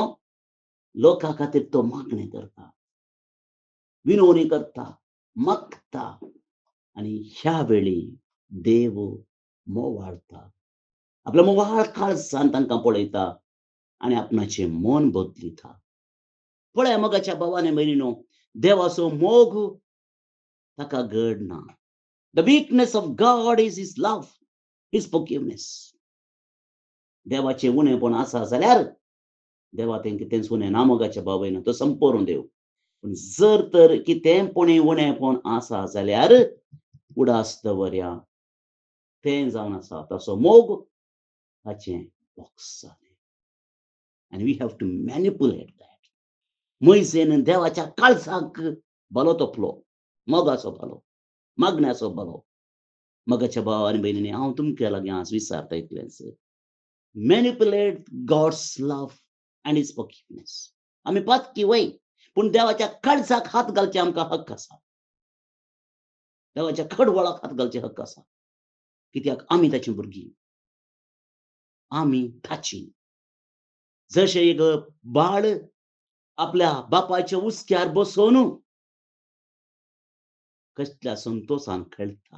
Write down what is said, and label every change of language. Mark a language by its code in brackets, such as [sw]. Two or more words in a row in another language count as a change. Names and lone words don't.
[kok] लोकां खातीर तो मागणें करता, विनवणी करता, मागता आनी ह्या वेळी देव मोवाळटा. आपल्या मोवाळ काळजान तांकां पळयता आनी आपणाचें मन बदलिता. पळया मोगाच्या भावा आनी भयणीनो, देवाचो मोग ताका घडना. [en] The weakness of God is his love, his forgiveness. [kok] देवाचें उणेपण आसा जाल्यार देवा तें कितेंच उणें ना मोगाच्या भावा भयणीनो, तो संपूर्ण देव. पूण जर तर कितेंपणी उणेपण आसा जाल्यार उडास दवरया. तें जावन आसा ताचो मोग ताचें बोक्स जालें. [en] And we have to manipulate that. [kok] मोइसेन देवाच्या काळजाक भलो तोपलो, मोगाचो भलो, मागण्याचो भलो. मोगाच्या भावा आनी भयणींनी हांव तुमच्या लागीं आज विचारता इतलेंच. [en] Manipulate God's love and his forgiveness. [kok] आमी पातकी वय, पूण देवाच्या काळजाक हात घालचे आमकां हक्क आसा. देवाच्या खडवळाक हात घालचे हक्क आसा. कित्याक आमी ताचीं भुरगीं. आमी ताचीं. जशें एक बाळ आपल्या बापाच्या उस्क्यार बसून कसल्या संतोषान खेळटा.